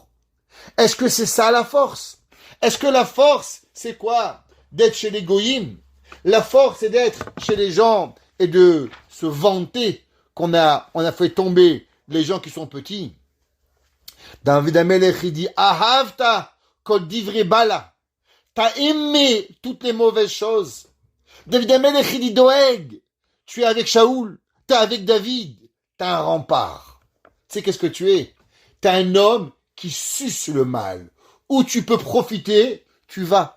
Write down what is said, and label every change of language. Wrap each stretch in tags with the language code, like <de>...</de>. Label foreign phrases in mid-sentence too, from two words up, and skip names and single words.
<fr>Est-ce que c'est ça la force? Est-ce que la force, c'est quoi? D'être chez les goyim. La force, c'est d'être chez les gens et de se vanter on a fait tomber les gens qui sont petits. David Amelech, il dit</fr> <he>אהבת כל דברי בלע.</he> <fr>T'as aimé toutes les mauvaises choses. David Amelech, il dit Doeg, tu es avec Shaoul, t'es avec David, t'as un rempart. Tu sais qu'est-ce que tu es? T'es un homme qui suce le mal. Où tu peux profiter, tu vas.</fr>